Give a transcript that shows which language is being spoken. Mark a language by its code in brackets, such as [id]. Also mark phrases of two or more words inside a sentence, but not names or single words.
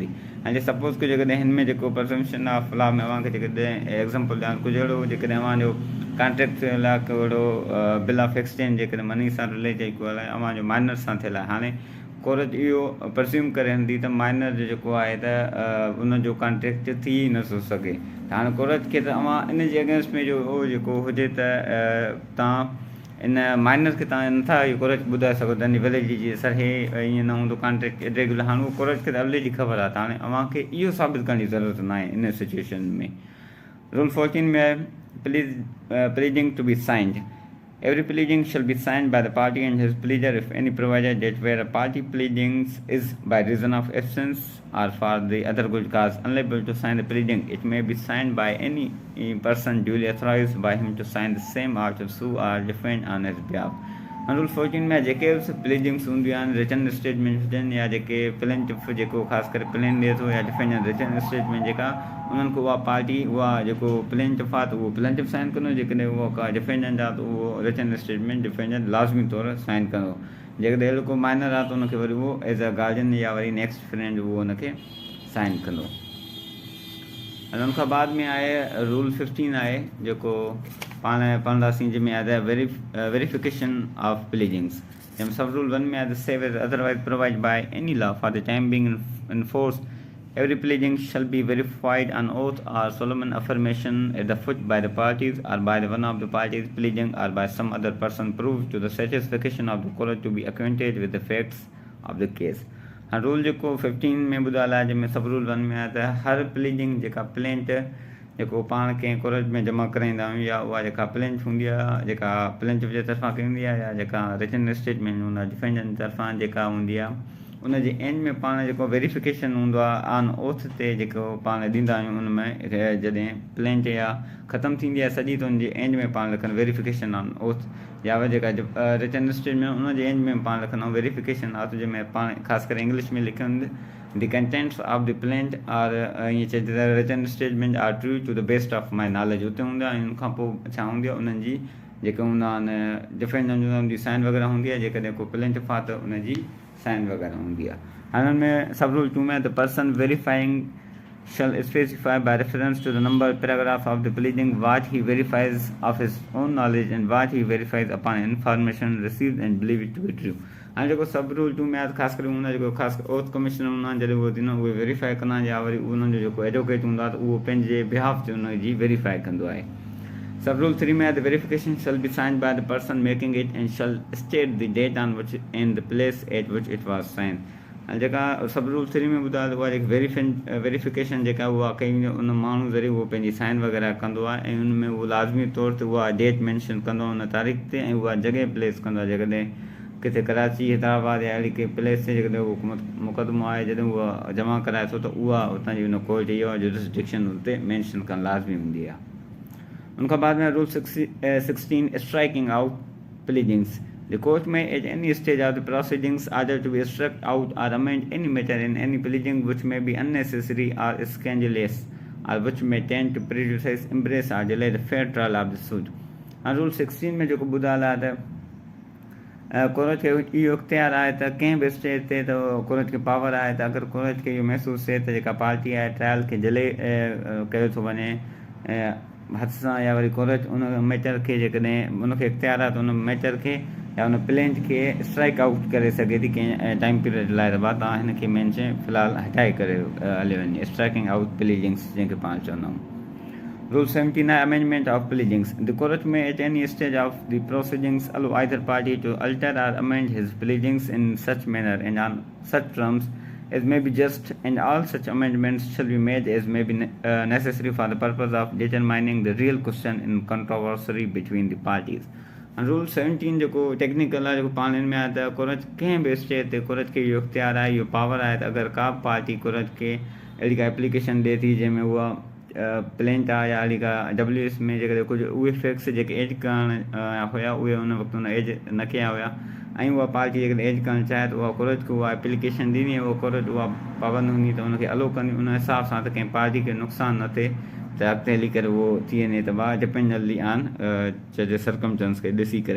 [sd] ऐं जे सपोज़ के जेकॾहिं हिन में जेको [en] presumption of law [sd] में अव्हांखे जेकॾहिं एग्ज़ाम्पल ॾियां, कुझु अहिड़ो जेकॾहिं अव्हांजो कॉन्ट्रेक्ट लाइ अहिड़ो [en] bill of exchange [sd] जेकॾहिं मनी सां रिलेटेड को आहे अव्हांजो माइनर सां थियल आहे, हाणे कोर्ट इहो प्रज़्यूम करे हलंदी त माइनर जो जेको आहे त उनजो कॉन्ट्रेक्ट थी नथो सघे, त हाणे कोर्ट खे त अव्हां इन जे अगेंस्ट में जो उहो जेको हुजे त तव्हां इन माइनर खे तव्हां नथा इहो कोर्ट ॿुधाए सघो त इन वैलिडिटी जी सर हे ईअं न हूंदो [en] contract irregular. [sd] हाणे उहो कोर्ट खे त ऑलरेडी ख़बर आहे, त हाणे अव्हांखे इहो साबित करण जी ज़रूरत न आहे इन सिचुएशन में। [en] रूल 14 [sd] में आहे [en] pleading to be signed. Every pleading shall be signed by the party and his pleader if any provided that where a party pleadings is by reason of absence or for the other good cause unable to sign the pleading, it may be signed by any person duly authorized by him to sign the same or to sue or defend on his behalf. [sd] रूल 14 में जेके बि प्लीडिंग्स हूंदियूं आहिनि, [en] written statement [sd] हुजनि या जेके प्लेंटिफ जेको ख़ासि करे प्लेन ॾिए थो या [en] defendant written statement [sd] जेका उन्हनि खे उहा पार्टी उहा जेको प्लेंटिफ आहे त उहो प्लेंटिफ साइन कंदो, जेकॾहिं उहो का डिफेंडेंट आहे त उहो [en] written statement defendant [sd] लाज़मी तौरु साइन कंदो। जेकॾहिं अहिड़ो को माइनर आहे त उनखे वरी उहो [en] as a guardian [sd] या वरी [en] next friend [sd] उहो उनखे साइन कंदो। ऐं उनखां बाद में आहे रूल 15 आहे जेको पाण पढ़ंदासीं, जंहिंमें आहे [en] verification of pleadings. [sd] जंहिंमें सब रूल 1 में आहे [en] the save is otherwise provide by any law for the time being in force Every pleading shall be verified on oath or solemn affirmation at the foot by the parties or by one of the parties pleading or by some other person proved to the satisfaction of the court to be acquainted with the facts of the case. [sd] हाँ रूल जेको 15 में ॿुधायल आहे जंहिंमें सब रूल 1 में आहे त हर प्लीडिंग जेका प्लेंट जेको पाण कंहिं कोर्ट में जमा कराईंदा आहियूं या उहा जेका प्लेंट हूंदी आहे जेका प्लेंटिफ जे तरफ़ां कई हूंदी आहे या जेका [en] written statement [sd] हूंदो आहे डिफेंडेंट तरफ़ां जेका हूंदी आहे उन जे एंड में पाण जेको वेरिफिकेशन हूंदो आहे [en] on oath [sd] ते जेको पाण ॾींदा आहियूं उन में जॾहिं प्लेंट या ख़तमु थींदी आहे सॼी त उन जे एंड में पाण लिखनि [en] verification on oath [sd] या जेका [en] written statement [sd] उन जे एंड में पाण लिखंदा आहियूं [en] verification oath [sd] जंहिंमें पाण ख़ासि करे इंग्लिश में लिखंदे [en] the contents of the plaint are [sd] ईअं चइजे त [en] written statement are true to the best of my knowledge [sd] हुते हूंदा आहिनि उन खां पोइ छा हूंदी आहे उन्हनि जी जेके हूंदा आहिनि डिफेंडेंट उन जी साइन वग़ैरह हूंदी आहे जेकॾहिं को प्लेंटिफ आहे त उन जी साइन वग़ैरह हूंदी आहे हाणे हुन में सब रूल 2 में [en] The person verifying shall specify by reference to the number paragraph of the pleading what he verifies of his own knowledge and what he verifies upon information received and believe it to be true. [sd] हाणे जेको सब रूल 2 में आहे ख़ासि करे हूंदो आहे जेको ख़ासि [en] oath commissioner [sd] हूंदा आहिनि जॾहिं उहो थींदो उहे वेरीफाई कंदा आहिनि या वरी उन्हनि जो जेको एडवोकेट हूंदो आहे त उहो पंहिंजे बिहाफ ते उन जी वेरीफाई कंदो आहे. सब रूल 3 में आहे [en] the verification [sd] shall be signed by the person making it and shall state the date on which and the place at which it was signed. जेका सब रूल 3 में ॿुधायो उहा जेकी वेरिफिकेशन जेका उहा कई उन माण्हू ज़रिए उहो पंहिंजी साइन वग़ैरह कंदो आहे ऐं उन में उहो लाज़मी तौर ते उहा [en] date mention [sd] कंदो आहे उन तारीख़ ते ऐं उहा जॻह प्लेस कंदो आहे जेकॾहिं किथे कराची हैदराबाद या अहिड़ी कंहिं प्लेस ते जेकॾहिं उहो मुक़दमो आहे जॾहिं उहा जमा कराए थो त उहा उतां जी उन कोर्ट जी जुरिसडिक्शन उते मैंशन करणु लाज़मी हूंदी आहे. उनखां बाद में रूल 16 [en] striking out pleadings. The court may at any stage of the proceedings order to be struck out or amend any matter in any pleading which may be unnecessary or scandalous or which may tend to prejudice, embrace or delay the fair trial of the suit. [sd] And Rule 16 में जेको ॿुधायल आहे त कोर्ट खे इहो इख्तियार आहे त कंहिं बि स्टेज ते त कोर्ट खे पावर आहे त अगरि कोर्ट खे इहो महसूसु थिए त जेका पार्टी आहे ट्रायल खे डिले कयो थो वञे हथ सां या वरी कोर्ट उन मैटर खे जेकॾहिं उनखे इख्तियार आहे त उन मैटर खे या उन प्लेंट खे [en] strike out [sd] करे सघे थी कंहिं [en] time period [sd] लाइ त तव्हां हिन खे मेन शइ फ़िलहालु हटाए करे हली वञे [en] striking out pleadings [sd] जंहिंखे पाण चवंदा आहियूं. [en] रूल 17 आहे amendment of pleadings. The court may at any stage of the proceedings allow either party to alter or amend his pleadings in such manner and on such terms as may be just, and all such amendments shall be made as may be necessary for the purpose of determining the real question in controversy between the parties. [sd] And Rule 17 जेको टेक्निकल आहे जेको पाण में आहे त कोर्ट कंहिं बि स्टेज ते कोर्ट खे इहो इख्तियार आहे इहो पावर आहे त अगरि का पार्टी कोर्ट खे अहिड़ी का एप्लीकेशन ॾिए थी जंहिंमें उहा प्लेंट आहे या अहिड़ी का WS में जेकॾहिं कुझु उहे फैक्ट्स जेके एज करण हुया उहे उन वक़्तु हुन एज न कया हुया ऐं उहा पार्टी जेकॾहिं एज करणु चाहे त उहा कोर्ट खे उहा एप्लीकेशन ॾींदी ऐं उहा कोर्ट उहा पाबंद हूंदी त उनखे अलो कंदी उन हिसाब सां त कंहिं पार्टी खे नुक़सानु न थिए त अॻिते हली करे उहो थी वञे त उहा [en] dependly on [sd] चइजे सरकमस्टेंस खे ॾिसी करे.